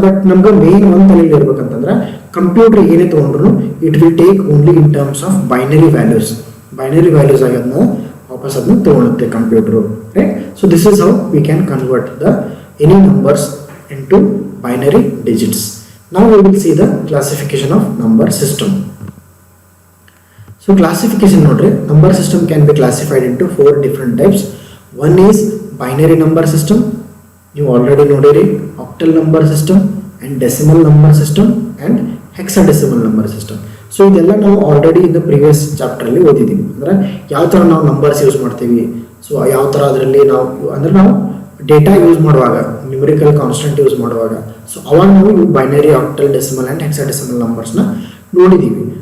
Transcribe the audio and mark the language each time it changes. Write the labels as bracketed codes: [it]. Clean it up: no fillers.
[kn] But ನಮ್ಗೆ main ಒಂದು ತಲೆಯಲ್ಲಿ ಇರ್ಬೇಕಂತಂದ್ರೆ, ಕಂಪ್ಯೂಟರ್ ಏನೇ ತೊಗೊಂಡ್ರು it will take only in terms of binary values ಆಗಿ ಅದನ್ನ ವಾಪಸ್ ಅದನ್ನ ತೊಗೊಳುತ್ತೆ computer, right. [en] So this is how we can convert the any numbers into binary digits. Now we will see the classification of number system. So classification nodre, number system can be classified into 4 different types. One is binary number system. You already know it, octal number system and decimal number system and hexadecimal number system. [kn] So idella ನಾವು already in the previous chapter ಅಲ್ಲಿ ಓದಿದ್ದೀವಿ. ಅಂದ್ರೆ ಯಾವ ತರ ನಾವು numbers use ಮಾಡ್ತೀವಿ, so ಯಾವ ತರ ಅದರಲ್ಲಿ ನಾವು ಅಂದ್ರೆ ನಾವು ಡೇಟಾ ಯೂಸ್ ಮಾಡುವಾಗ, ನ್ಯೂಮರಿಕಲ್ ಕಾನ್ಸ್ಟೆಂಟ್ ಯೂಸ್ ಮಾಡುವಾಗ, ಸೊ ಅವಾಗ ನಾವು binary, octal, decimal and hexadecimal ನಂಬರ್ಸ್ನ ನೋಡಿದ್ದೀವಿ.